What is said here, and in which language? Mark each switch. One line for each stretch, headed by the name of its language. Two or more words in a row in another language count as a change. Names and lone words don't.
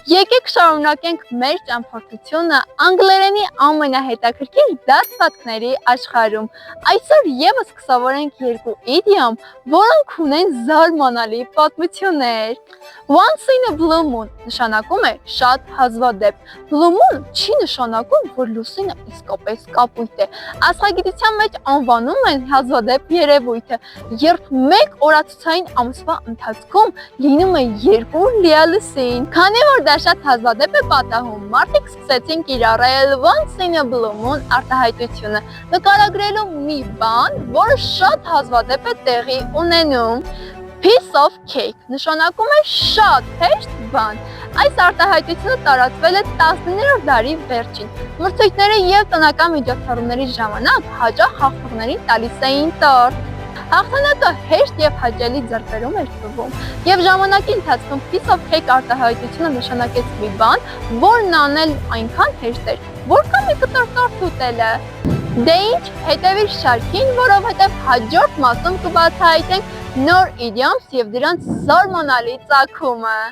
Armenian: Եկեք շարունակենք մեր ճամփորդությունը անգլերենի ամենահետաքրքիր դասվածքների աշխարհում։ Այսօր եւս կսովորենք երկու իդիոմ, որոնք ունեն զարմանալի պատմություններ։
English: Once in a blue moon
Armenian: նշանակում է շատ հազվադեպ։
English: Blue moon
Armenian: չի նշանակում, որ լուսինը իսկապես կապույտ է։ Աստղագիտության մեջ անվանում են հազվադեպ երևույթը, երբ մեկ օրացուցային ամսվա ընթացքում լինում է երկու լիալուսին։ Քանի որ դա շատ հազվադեպ է պատահում, մարդիկ սկսեցին կիրառել once
English: in a blue moon
Armenian: արտահայտությունը, նկարագրելու մի բան, որը շատ հազվադեպ է տեղի ունենում։
English: Piece of cake
Armenian: նշանակում է շատ հեշտ բան։ Այս արտահայտությունը տարածվել է 19-րդ դարի վերջին։ Մրցույթների եւ տնական միջոցառումների ժամանակ հաճախ հաղթողներին տալիս էին տորտ։ Հաղթանակը հեշտ եւ հաճելի ձեռքբերում էր տվում, եւ ժամանակի ընթացքում
English: piece of cake
Armenian: արտահայտությունը նշանակեց մի բան, որն անել այնքան հեշտ էր, որքան մի կտոր տորտ ուտելը։ Դե ինչ, հետևիր շարքին, որովհետեւ հաջորդ մասում կբացահայտենք նոր իդիոմս եւ դրանց զարմանալի ծագումը։